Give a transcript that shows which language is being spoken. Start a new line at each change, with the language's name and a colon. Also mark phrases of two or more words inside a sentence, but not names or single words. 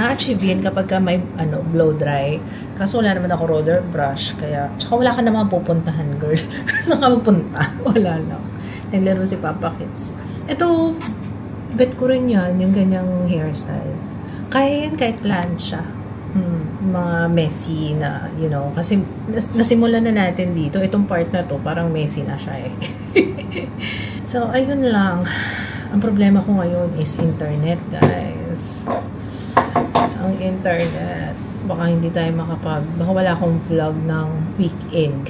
Filipino: Ma-achieve yan kapag ka may
English: blow dry.
Filipino: Kaso wala naman ako
English: roller brush.
Filipino: Kaya, tsaka wala ka naman pupuntahan, girl. Saan ka pupunta? Wala lang. Naglaro si Papa Kids. Ito, bet ko rin yan. Yung ganyang hairstyle. Kaya yan kahit plancha. Mga messy na,
English: you know,
Filipino: kasi nasimulan na natin dito. Itong part na to, parang messy na siya eh. So, ayun lang. Ang problema ko ngayon
English: is internet,
Filipino: guys. Ang internet. Baka hindi tayo baka wala akong vlog ng weekend.